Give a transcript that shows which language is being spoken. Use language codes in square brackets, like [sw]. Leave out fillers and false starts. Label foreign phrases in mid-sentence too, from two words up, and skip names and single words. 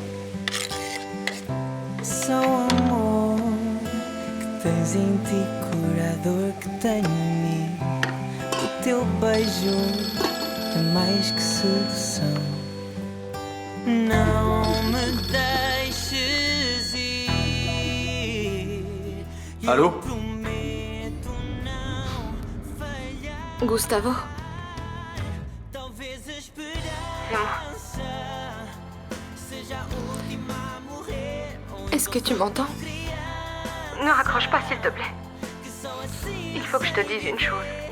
[pt] Só o amor que tens em ti cura a dor que tenho em mim. O teu beijo é mais que sedução. Não me deixes ir. [fr] Allô? Gustavo? C'est moi. Est-ce que tu m'entends? Ne raccroche pas, s'il te plaît. Il faut que je te dise une chose.